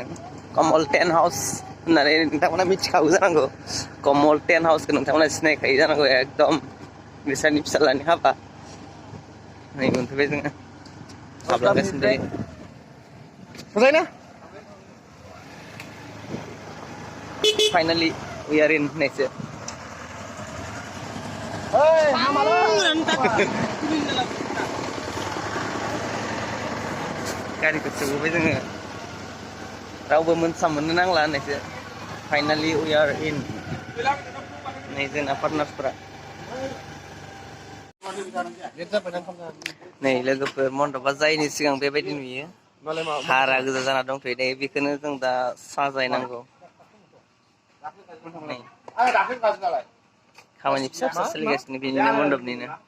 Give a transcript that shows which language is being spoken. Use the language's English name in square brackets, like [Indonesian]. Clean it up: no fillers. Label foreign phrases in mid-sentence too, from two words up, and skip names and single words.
[Bodo] कमल टेन्ट हाउस होननानै नोंथांमोना मिथिखागौ जानांगौ। कमल टेन्ट हाउसखौ नोंथांमोना सिनायखायो जानांगौ एकदम बिसोरनि फिसालानि हाबा। नै मोनफैबाय जोङो। हाबलांगासिनो दायो। मोजाङै ना? [English] finally we are in होननायसो। [Bodo] ओइ हामालै। गारिखौ सोबोबाय जोङो। रावबो मोनसा मोननो नांला होननायसो। [English] finally we are in. [Bodo] नै जोंना पार्टनार्सफोरा। नै लोगोफोर मण्डपा जायैनि सिगां बेबायदि नुयो। हारा गोजा जाना दंथ'यो दायो बेखौनो जों दा साजायनांगौ। नै खामानि फिसा फिसा सोलिगासिनो बेनिनो मण्डपनिनो।